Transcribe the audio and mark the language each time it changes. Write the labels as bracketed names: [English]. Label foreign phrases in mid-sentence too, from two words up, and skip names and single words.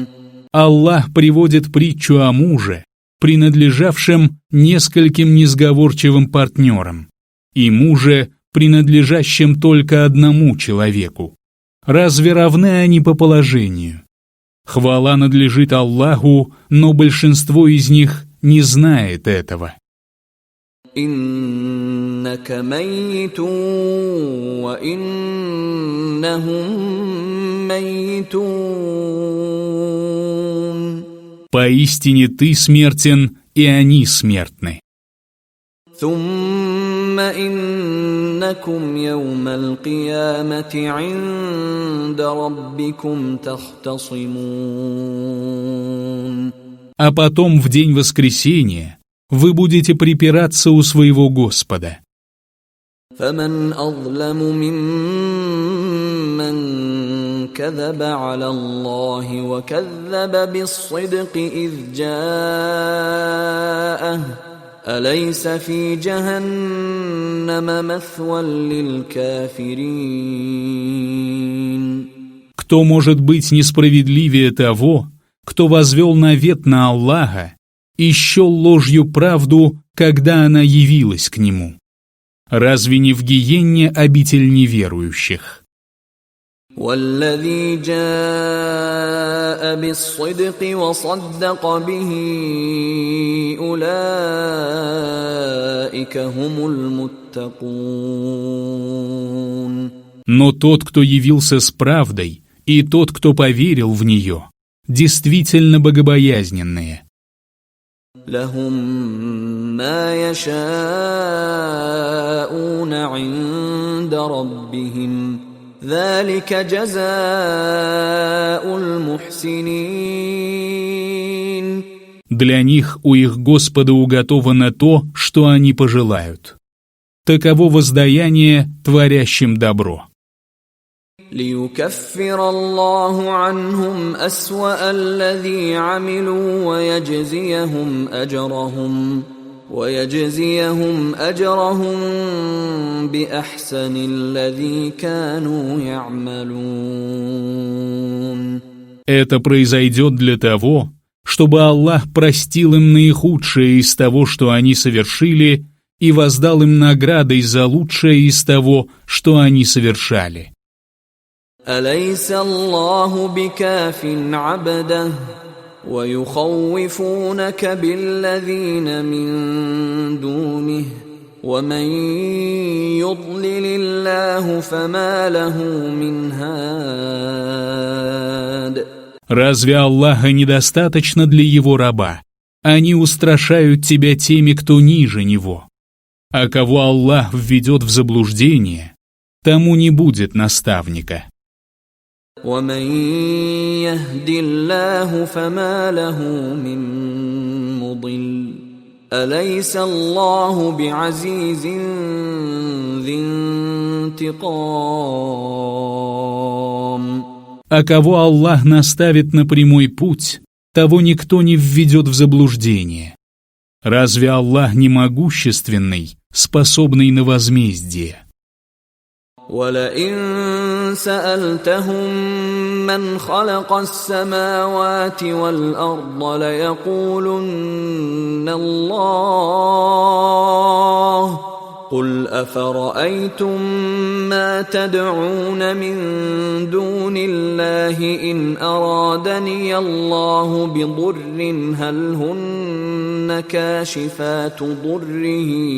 [Russian] Аллах приводит притчу о муже, принадлежавшем нескольким несговорчивым партнерам, и муже, принадлежащем только одному человеку. Разве равны они по положению? Хвала надлежит Аллаху, но большинство из них не знает этого. [Arabic] إنك ميت وإنهم ميتون. [Russian] Поистине ты смертен, и они смертны. [Arabic] ثم إنكم يوم القيامة عند ربكم تختصمون. [Russian] а потом в день воскресения вы будете припираться у своего Господа. [Arabic] فمن أظلم ممن كذب على الله وكذب بالصدق إذ جاءه أليس في جهنم مثوى للكافرين. [Russian] Кто может быть несправедливее того, кто возвел навет на Аллаха и счел ложью правду, когда она явилась к нему? Разве не в гиенне обитель неверующих? [Arabic] والذي جاء بالصدق وصدق به أولئك هم المتقون. [Russian] Но тот, кто явился с правдой, и тот, кто поверил в нее, действительно богобоязненные. [Arabic] لهم ما يشاءون عند ربهم ذلك جزاء المحسنين. [Russian] Для них у их Господа уготовано то, что они пожелают. Таково воздаяние творящим добро. [Arabic] ليكفر الله عنهم أسوأ الذي عملوا ويجزيهم أجرهم بأحسن الذي كانوا يعملون. [Russian] Это произойдет для того, чтобы Аллах простил им наихудшее из того, что они совершили, и воздал им наградой за лучшее из того, что они совершали. [Arabic] أليس الله بكاف عبده ويخوفونك بالذين من دونه ومن يضلل الله فما له من هاد. [Russian] Разве Аллаха недостаточно для его раба? Они устрашают тебя теми, кто ниже него. А кого Аллах введет в заблуждение, тому не будет наставника. [Arabic] ومن يهد الله فما له من مضل أليس الله بعزيز ذي انتقام. [Russian] А кого Аллах наставит на прямой путь, того никто не введет в заблуждение. Разве Аллах не могущественный, способный на возмездие? [Arabic] وَلَئِن سَأَلْتَهُم مَّنْ خَلَقَ السَّمَاوَاتِ وَالْأَرْضَ لَيَقُولُنَّ اللَّهُ قُلْ أَفَرَأَيْتُم مَّا تَدْعُونَ مِن دُونِ اللَّهِ إِنْ أَرَادَنِيَ اللَّهُ بِضُرٍّ هَلْ هُنَّ كَاشِفَاتُ ضُرِّهِ